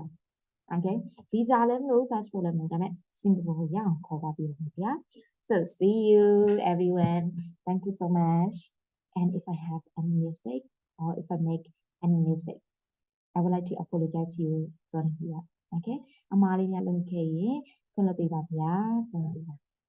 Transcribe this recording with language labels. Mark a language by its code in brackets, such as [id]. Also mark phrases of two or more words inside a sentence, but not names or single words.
[en] Okay, visa no passport Singapore So see you everyone. Thank you so much. And if I have any mistake or if I make any mistake, I would like to apologize to you from here. [my] Okay, အမှားလေးများလုပ်ခဲ့ရင်ခွင့်လွှတ်ပေးပါဗျာ